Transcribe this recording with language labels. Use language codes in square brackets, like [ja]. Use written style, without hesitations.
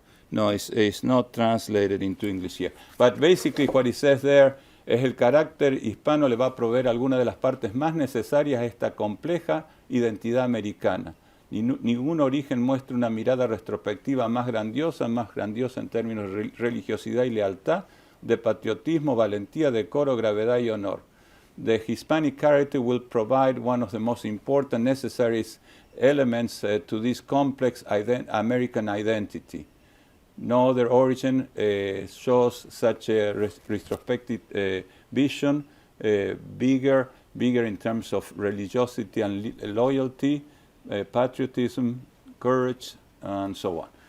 [en] No, it's not translated into English here. But basically what it says there [es] es el carácter hispano le va a proveer algunas de las partes más necesarias a esta compleja identidad americana. Ningún origen muestra una mirada retrospectiva más grandiosa en términos de religiosidad y lealtad, de patriotismo, valentía, decoro, gravedad y honor. [en] The Hispanic character will provide one of the most important necessary elements to this complex American identity. No other origin shows such a retrospective vision, bigger in terms of religiosity and loyalty, patriotism, courage, and so on.